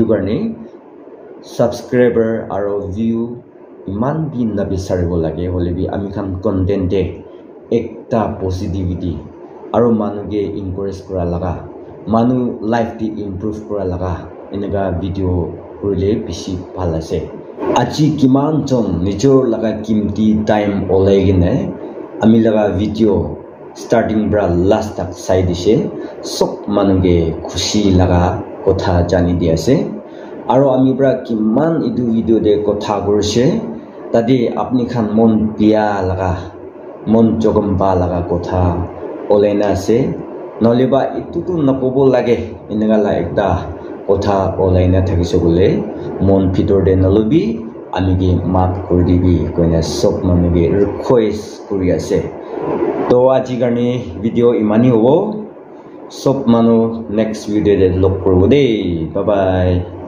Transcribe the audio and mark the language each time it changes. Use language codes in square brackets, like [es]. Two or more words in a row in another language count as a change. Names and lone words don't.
[nag] karne subscriber aro view iman bi na bisaribo lage hole bi ami khan content de ekta positivity aro manu ge encourage kura laga manu life di improve kura laga inga video kurile bishi bhal ase aji kiman jon nijor laga kimti time olaigine ami laga video starting bra last tak sai dise sok manu ge khushi laga kotha jani di ase aro ami bra kiman idu video de kotha korise tadi apni khan mon pia laga mon jogam ba laga kotha olena ase noliba itu tu nakobo lage inga la ekta kotha olaina thakise gole mon bhitor de nalobi ami ge mat kori dibi koina sok manu ge request kuri ase to aji karne video imani hobo sob manu [en] next video [nag] de log korbo de bye bye